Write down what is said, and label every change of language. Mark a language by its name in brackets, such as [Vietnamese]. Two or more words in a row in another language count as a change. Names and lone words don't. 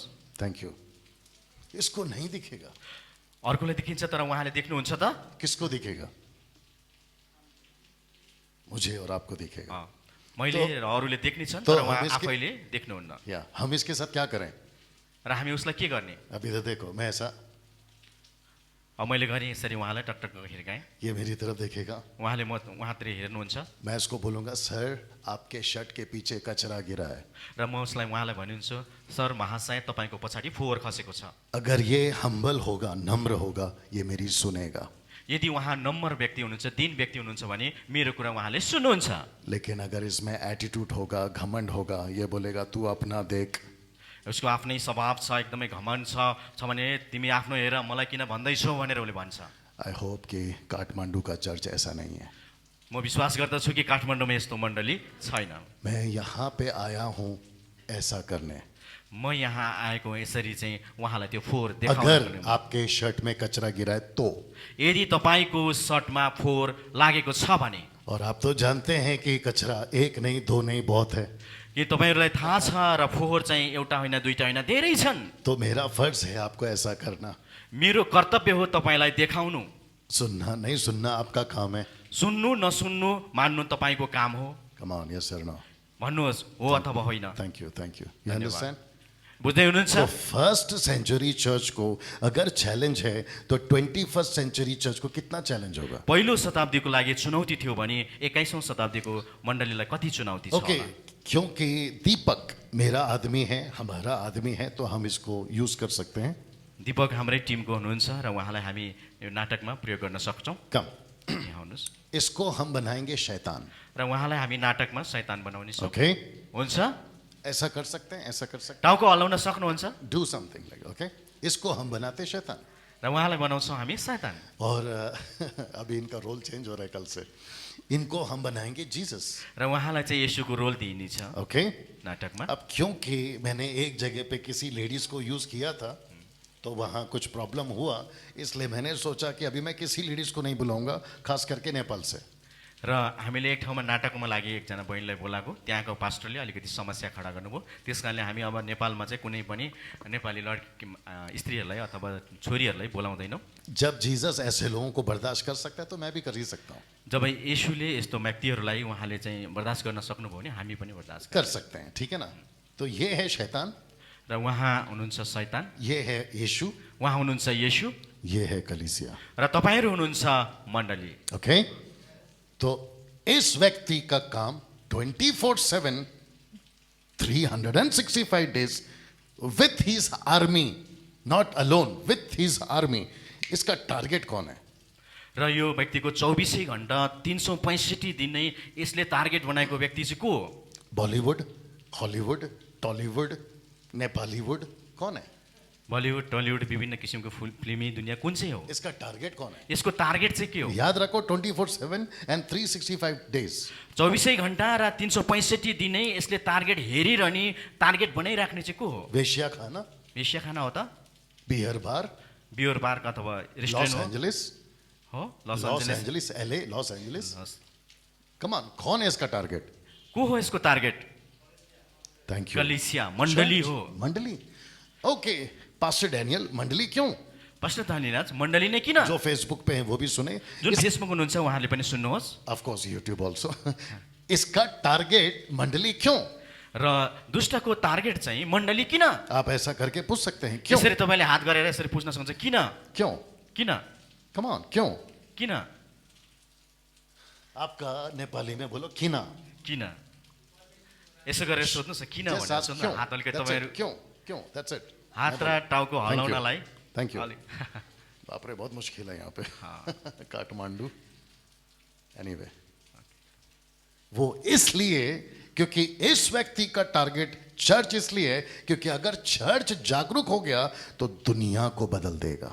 [English] thank you. [Hindi] इसको नहीं दिखेगा। [Nepali] अर्कोलाई देखिन्छ तर उहाँले देख्नुहुन्छ त? [Hindi] किसको दिखेगा? मुझे और आपको दिखेगा। [Nepali] मैले र अरूले देख्नेछन् [Hindi] तो [Nepali] तर [Hindi] हम [Nepali] उहाँ [Hindi] इसके- [Nepali] आफैले देख्नुहुन्न। [Hindi] या हम इसके साथ क्या करें? [Nepali] र हामी उसलाई के गर्ने? [Hindi] अभी तो देखो, मैं ऐसा [Nepali] अब मैले गरेँ यसरी उहाँलाई टकटक हिर्काएँ। [Hindi] ये मेरी तरफ देखेगा, [Nepali] उहाँले उहाँतिर हेर्नुहुन्छ [Hindi] मैं इसको बोलूंगा सर आपके शर्ट के पीछे कचरा गिरा है। [Nepali] र म उहाँलाई भनिन्छु, सर महाशय तपाईँको पछाडि फोहोर खसेको छ। [Hindi] अगर ये हम्बल होगा, नम्र होगा, ये मेरी सुनेगा। [Nepali] यदि उहाँ नम्बर व्यक्ति हुनुहुन्छ, दिन व्यक्ति हुनुहुन्छ भने मेरो कुरा उहाँले सुन्नुहुन्छ। [Hindi] लेकिन अगर इसमें एटीट्यूड होगा, घमंड होगा, ये बोलेगा तू अपना देख, [Nepali] उसको आफ्नै स्वभाव छ, एकदमै घमण्ड छ भने तिमी आफ्नो हेर, मलाई किन भन्दैछौ भनेर उसले भन्छ। [English] I hope [Hindi] कि काठमांडू का चर्च ऐसा नहीं है। [Nepali] म विश्वास गर्दछु कि काठमाडौँमा यस्तो मण्डली छैन। [Hindi] मैं यहाँ पे आया हूँ ऐसा करने। [Nepali] म यहाँ आएको यसरी चाहिँ उहाँलाई त्यो फोहोर [Hindi] अगर [Nepali] देखाउन। [Hindi] आपके शर्ट में कचरा गिरा है तो, [Nepali] यदि तपाईँको सर्टमा फोहोर लागेको छ भने, [Hindi] और आप तो जानते हैं कि कचरा एक नहीं दो नहीं बहुत है, [Nepali] कि तपाईँहरूलाई थाहा छ र फोहोर चाहिँ एउटा होइन दुईटा होइन धेरै छन्, [Hindi] तो मेरा फर्ज है आपको ऐसा करना। [Nepali] मेरो कर्तव्य हो तपाईँलाई देखाउनु। [Hindi] सुनना नहीं सुनना आपका काम है। [Nepali] सुन्नु नसुन्नु मान्नु तपाईँको काम हो। [English] come on, yes sir, no, [Nepali] भन्नुहोस् हो अथवा होइन। [English] thank you, thank you. you [Nepali] धन्यवाद। [English] अंडरस्टैंड? [Nepali] बुझ्दै हुनुहुन्छ? [Hindi] तो [English] first century church [Hindi] को अगर चैलेंज है तो [English] 21st century church [Hindi] को कितना चैलेंज होगा? [Nepali] पहिलो शताब्दीको लागि चुनौती थियो भने 21औं शताब्दीको मण्डलीलाई कति चुनौती छ [Hindi] ओके, [Nepali] होला? [Hindi] क्योंकि दीपक मेरा आदमी है, हमारा आदमी है, तो हम इसको यूज कर सकते हैं। [Nepali] दीपक हाम्रै टिमको हुनुहुन्छ र उहाँलाई हामी यो नाटकमा प्रयोग गर्न सक्छौँ। [Hindi] कम, [Nepali] यहाँ आउनुहोस्। [Hindi] इसको हम बनाएंगे शैतान। [Nepali] र उहाँलाई हामी नाटकमा शैतान बनाउने सक्छौँ। [Hindi] ओके, [Nepali] हुन्छ? [Hindi] ऐसा कर सकते हैं, ऐसा कर सकते [Nepali] टाउको हल्लाउन सक्नुहुन्छ [Hindi] हैं, [English] do something like, okay. [Hindi] इसको हम बनाते शैतान, [Nepali] र उहाँलाई बनाउँछौँ हामी शैतान। [Hindi] और अभी इनका रोल चेंज हो रहा है कल से, इनको हम बनाएंगे जीसस। [Nepali] र उहाँलाई चाहिँ येशूको रोल दिइनेछ [Hindi] ओके, [Nepali] नाटकमा। [Hindi] अब क्योंकि मैंने एक जगह पे किसी लेडीज को यूज किया था तो वहाँ कुछ प्रॉब्लम हुआ, इसलिए मैंने सोचा कि अभी मैं किसी लेडीज को नहीं बुलाऊंगा, खास करके नेपाल से। [Nepali] र हामीले एक ठाउँमा नाटकमा लागि एकजना बहिनीलाई बोलाएको, त्यहाँको पास्टरले अलिकति समस्या खडा गर्नुभयो। त्यस कारणले हामी अब नेपालमा चाहिँ कुनै पनि नेपाली लड्की स्त्रीहरूलाई अथवा छोरीहरूलाई बोलाउँदैनौँ। [Hindi] जब जीसस ऐसे लोगों को बर्दाश्त कर सकता है तो मैं भी कर ही सकता हूँ, [Nepali] जब येशूले यस्तो व्यक्तिहरूलाई उहाँले चाहिँ बर्दाश्त गर्न सक्नुभयो भने हामी पनि बर्दाश्त [Hindi] कर सकते हैं, ठीक है ना। तो ये है शैतान, [Nepali] र उहाँ हुनुहुन्छ शैतान, [Hindi] ये है यीशु, [Nepali] उहाँ हुनुहुन्छ येशू, [Hindi] ये है कलीसिया। [Nepali] र तपाईँहरू हुनुहुन्छ मण्डली। [English] ओके, [Hindi] तो इस व्यक्ति का काम [English] 24/7 365 days with his army, not alone, with his army, [Hindi] इसका टारगेट कौन है? [Nepali] र यो व्यक्तिको 24 घण्टा 365 दिन नै यसले टार्गेट बनाएको व्यक्ति चाहिँ को हो? [Hindi] बॉलीवुड, हॉलीवुड, टॉलीवुड, नेपालीवुड, कौन है? [Nepali] बलिउड टलिउड विभिन्न किसिमको फिल्मी दुनियाँ कुन चाहिँ हो? [Hindi] इसका टारगेट कौन है? [Nepali] यसको टार्गेट चाहिँ के हो? [Hindi] याद रखो 24/7 [English] and 365 days। [Nepali] 24 घण्टा र 365 दिन नै यसले टार्गेट हेरिरहने, टार्गेट बनाइराख्ने चाहिँ को हो? [Hindi] वेश्या खाना, [Nepali] वेश्या खाना हो त? [English] beer bar, [Nepali] बियर पार्क अथवा [Hindi] लॉस [Nepali] रेस्टुरेन्ट [Hindi] एंजलिस, [Nepali] हो? लस [Hindi] लॉस [Nepali] एन्जलिस। [Hindi] एंजलिस, LA, लॉस एंजलिस। [Nepali] हस्। [English] come on, [Hindi] कौन है इसका टारगेट? [Nepali] को हो यसको टार्गेट? [English] thank you. [Nepali] कलिसिया मण्डली हो। [Hindi] मंडली, ओके। पास्टर डैनियल, मंडली क्यों? [Nepali] पास्टर धनीराज मण्डली नै किन? [Hindi] जो फेसबुक पे है वो भी सुने, [Nepali] जुन फेसबुक हुनुहुन्छ उहाँले पनि सुन्नुहोस्। [English] of course YouTube also. [Hindi] इसका टारगेट मंडली क्यों? [Nepali] र दुष्टको टार्गेट चाहिँ मण्डली किन? [Hindi] आप ऐसा करके पूछ सकते हैं, क्यों? [Nepali] यसरी तपाईँले हात गरेर यसरी पुछ्न सक्नुहुन्छ किन? [Hindi] क्यों? [Nepali] किन? [English] come on, [Hindi] क्यों? [Nepali] किन? [Hindi] आपका नेपाली में बोलो किना। [Nepali] किन? यसो गरेर सोध्नुहोस् न किन [English] Just [Nepali] भनेर [English] ask [Nepali] सोध्नु। [Hindi] क्यों? [Nepali] हात अलिकति [English] That's [Nepali] तपाईँहरू [English] it, [Hindi] क्यों? क्यों? [English] That's it। [Nepali] हात र टाउको हल्लाउनलाई [English] thank you. [Nepali] अलिक- [Hindi] बाप रे, बहुत मुश्किल है यहाँ पे। काठमांडू, एनीवे, वो इसलिए क्योंकि इस व्यक्ति का टारगेट चर्च इसलिए है क्योंकि अगर चर्च जागरूक हो गया तो दुनिया को बदल देगा।